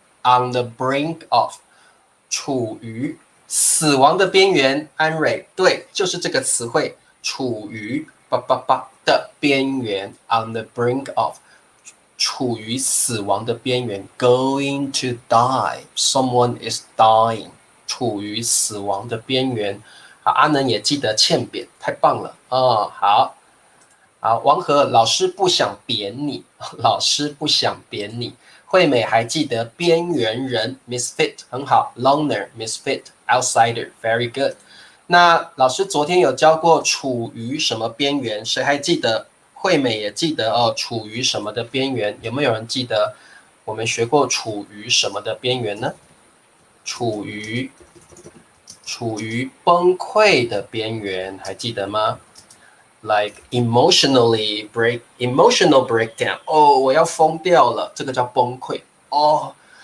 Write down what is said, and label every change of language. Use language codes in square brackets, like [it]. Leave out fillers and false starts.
[en] On the brink of， [zh] 处于死亡的边缘。安蕊，对，就是这个词汇，处于的边缘。 [en] On the brink of， [zh] 处于死亡的边缘。 [en] Going to die， someone is dying， [zh] 处于死亡的边缘。好，阿能也记得欠扁，太棒了哦。好，王和，老师不想扁你，老师不想扁你。惠美还记得边缘人 [en] misfit， [zh] 很好 [en] loner misfit outsider very good。 [zh] 那老师昨天有教过处于什么边缘？谁还记得？惠美也记得哦，处于什么的边缘？有没有人记得我们学过处于什么的边缘呢？处于崩溃的边缘，还记得吗？ [en] Like emotional breakdown， [zh] 哦，我要疯掉了，这个叫崩溃哦。